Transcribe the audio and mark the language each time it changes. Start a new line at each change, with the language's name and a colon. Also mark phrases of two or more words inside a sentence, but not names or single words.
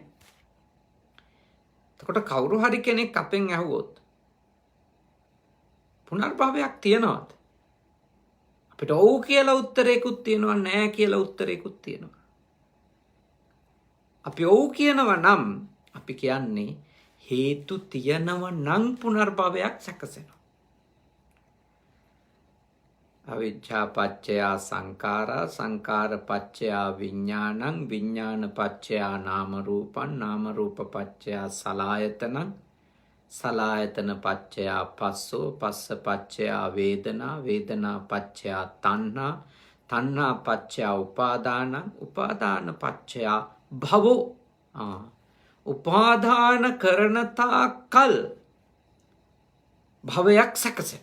Sinhala: එතකොට කවුරු හරි කෙනෙක් අපෙන් ඇහුවොත් පුනර්භවයක් තියනවද? අපිට ඔව් කියලා උත්තරයකුත් තියෙනවා, නෑ කියලා උත්තරයකුත් තියෙනවා. අපි ඔව් කියනවා නම් අපි කියන්නේ හේතු තියනව නම් පුනර්භවයක් සැකසෙනවා.
Pali: අවිජ්ජා පච්චයා සංඛාරා, සංඛාර පච්චයා විඥානං, විඥාන පච්චයා නාම රූපං, නාම රූප පච්චයා සලආයතනං, සලආයතන පච්චයා පස්සෝ, පස්ස පච්චයා වේදනා, වේදනා පච්චයා තණ්හා, තණ්හා පච්චයා උපාදානං, උපාදාන පච්චයා භවෝ.
Sinhala: උපාදාන කරන තාක්කල් භවයක් සැකසෙනවා.